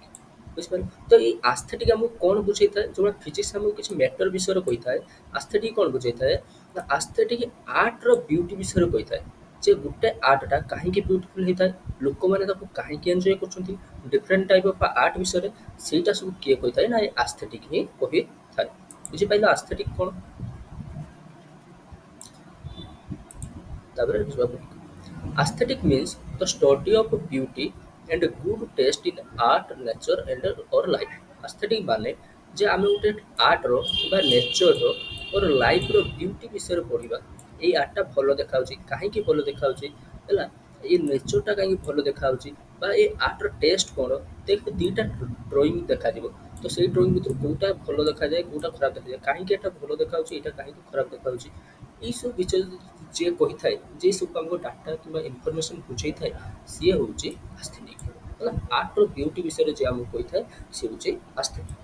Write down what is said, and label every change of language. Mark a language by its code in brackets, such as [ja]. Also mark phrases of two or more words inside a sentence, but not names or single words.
[or] ବୁଝିପାରିଲେ ତ ଏଇ ଆସ୍ଥେଟିକ୍ ଆମକୁ କ'ଣ ବୁଝେଇଥାଏ ଯେଉଁଭଳିଆ ଫିଜିକ୍ସ ଆମକୁ କିଛି ମ୍ୟାଟର ବିଷୟରେ କହିଥାଏ ଆସ୍ଥେଟିକ୍ କ'ଣ ବୁଝେଇଥାଏ ନା ଆସ୍ଥେଟିକ୍ ଆର୍ଟର ବିୟୁଟି ବିଷୟରେ କହିଥାଏ ଯେ ଗୋଟେ ଆର୍ଟଟା କାହିଁକି ବ୍ୟୁଟିଫୁଲ୍ ହେଇଥାଏ ଲୋକମାନେ ତାକୁ କାହିଁକି ଏନ୍ଜୟ କରୁଛନ୍ତି [en] different type of art [or] ବିଷୟରେ ସେଇଟା ସବୁ କିଏ କହିଥାଏ ନା ଏ ଆସ୍ଥେଟିକ୍ ହିଁ କହିଥାଏ। ବୁଝିପାରିଲ ଆସ୍ଥେଟିକ୍ କ'ଣ? [en] ତାପରେ aesthetic means the study of beauty and good taste in art, nature and or life. [or] aesthetic ମାନେ ଯେ ଆମେ ଗୋଟେ ଆର୍ଟର କିମ୍ବା ନେଚରର or ଲାଇଫ୍ର ବିୟୁଟି ବିଷୟରେ ପଢ଼ିବା ଏଇ ଆର୍ଟଟା ଭଲ ଦେଖାଯାଉଛି କାହିଁକି ଭଲ ଦେଖାଯାଉଛି ହେଲା ଏଇ ନେଚରଟା କାହିଁକି ଭଲ ଦେଖାଯାଉଛି ବା ଏ ଆର୍ଟର ଟେଷ୍ଟ କ'ଣ ଦେଖ ଦୁଇଟା ଡ୍ରଇଂ ଦେଖାଯିବ ତ ସେଇ ଡ୍ରଇଂ ଭିତରୁ କେଉଁଟା ଭଲ ଦେଖାଯାଏ କେଉଁଟା ଖରାପ ଦେଖାଯାଏ କାହିଁକି ଏଇଟା ଭଲ ଦେଖାଯାଉଛି ଏଇଟା କାହିଁକି ଖରାପ ଦେଖାଯାଉଛି ଏଇସବୁ ବିଷୟରେ ଯିଏ କହିଥାଏ ଯେ ସବୁ ଆମକୁ ଡାଟା କିମ୍ବା ଇନଫର୍ମେସନ୍ ବୁଝେଇଥାଏ ସିଏ ହେଉଛି ଆସ୍ଥେଟିକ୍ ହେଲା ଆର୍ଟର ବିୟୁଟି ବିଷୟରେ ଯିଏ ଆମକୁ କହିଥାଏ ସିଏ ହେଉଛି ଆସ୍ଥେଟିକ୍।